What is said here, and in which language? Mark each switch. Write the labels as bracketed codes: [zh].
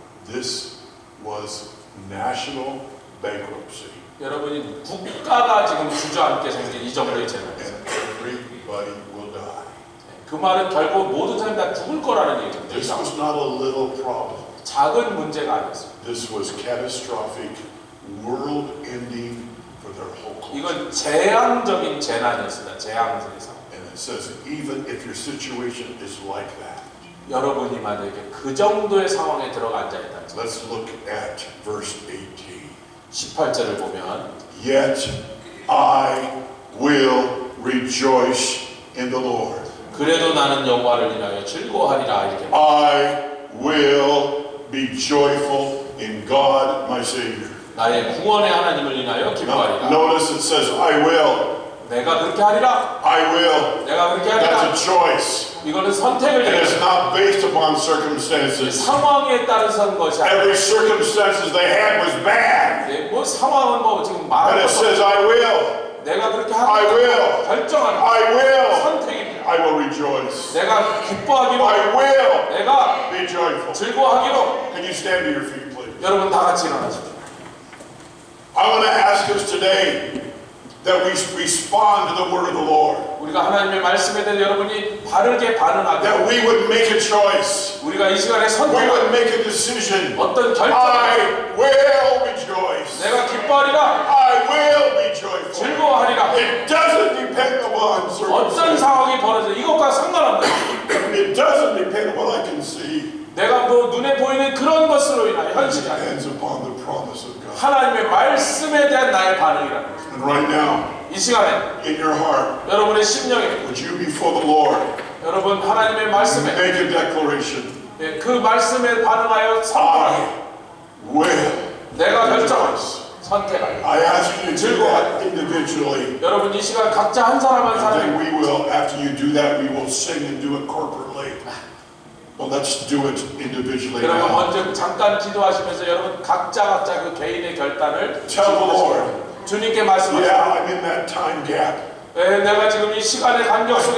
[en] This was national bankruptcy. [ko] 여러분이 국가가 지금 주저앉게 생긴 이 정도의 재난이에요. [en] And everybody will die. [ko] 그 말은 결국 모든 사람이 다 죽을 거라는 [en] This [ko] 얘기죠. [en] was not a little problem. [ko] 작은 문제가 아니었어요. [en] This was catastrophic, world-ending for their whole culture. [ko] 이건 재앙적인 재난이었습니다. 재앙적인 상황. [en] And it says, even if your situation is like that. [ko] 여러분이 만약에 그 정도의 상황에 들어가 앉아 있다. [en] Let's look at verse 18. [ko] 18절을 보면 [en] Yet I will rejoice in the Lord. [ko] 그래도 나는 여호와를 인하여 즐거워하리라 이렇게. [en] I will be joyful in God my Savior. [ko] 나의 구원의 하나님을 인하여 [en] Now, [ko] 기뻐하리라. [en] notice it says, I will. [ko] 내가 그렇게 하리라. [en] I will. [ko] 내가 그렇게 하리라. [en] That's a choice. [ko] 이거는 선택을 [en] It is [ko] 얘기해요. [en] not based upon circumstances. [ko] 상황에 따라서 한 것이 아니라. [en] Every circumstances they had was bad. [ko] 네, 뭐 상황은 뭐 지금 [en] But [ko] 말할 것도 [en] says, [ko] 없어. [en] I will. [ko] 내가 그렇게 [en] I will. [ko] 하겠다. 결정하는 [en] I will. [ko] 선택입니다. [en] I will rejoice. [ko] 내가 기뻐하기로. [en] I will [ko] 내가 [en] be joyful. [ko] 즐거워하기로. [en] Can you stand to your feet, please? [ko] 여러분 다 같이 일어나십시오. [en] I want to ask us today that we respond to the word of the Lord. [ko] 우리가 하나님의 말씀에 대해 여러분이 바르게 반응하고 [en] That we would make a choice. [ko] 우리가 이 시간에 [en] We [ko] 선택하고 [en] would make a decision. [ko] 어떤 결정. [en] I will rejoice. [ko] 내가 기뻐하리라. [en] I will be joyful. [ko] 즐거워하리라. [en] It doesn't depend upon [ko] 어떤 [en] circumstances. [ko] 상황이 벌어져 이것과 상관없는 [en] It doesn't depend on what I can see. [ko] 내가 뭐 눈에 보이는 그런 것으로 인하여 [en] It [ko] 현실이 아니라 [en] depends upon the promise of God. [ko] 하나님의 말씀에 대한 나의 반응이라는 거죠. [en] And right now, [ko] 이 시간에 [en] in your heart, [ko] 여러분의 심령에 [en] would you before the Lord [ko] 여러분 하나님의 말씀에 [en] make a declaration? [ko] 예, 그 말씀에 반응하여 선택하기 [en] I will [ko] 내가 결정한 [en] rejoice. [ko] 선택하기. [en] I ask you to do that individually. [ko] 여러분 이 시간 각자 한 사람 한 [en] And [ko] 사람이 [en] then we will, after you do that, we will sing and do it corporately. But let's do it individually [ko] 여러분 [en] now. [ko] 먼저 잠깐 기도하시면서 여러분 각자 그 개인의 결단을 [en] Tell the Lord, [ko] 주님께 말씀하세요. [en] yeah, I'm in that time gap. [ko] 예, 내가 지금 이 시간의 간격 속에